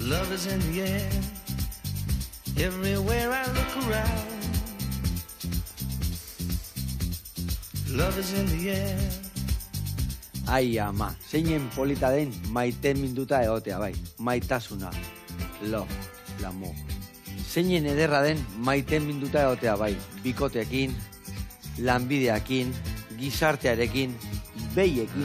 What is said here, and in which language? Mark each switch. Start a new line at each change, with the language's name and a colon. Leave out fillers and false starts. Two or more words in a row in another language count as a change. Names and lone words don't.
English: Love is in the air, everywhere I look around. Love is in the air.
Basque: Ai ama, zeinen polita den maite minduta egotea, bai. Maitasuna. Love, l'amour. Zeinen ederra den maite minduta egotea, bai. Bikoteekin, lanbideekin, gizartearekin, behiekin.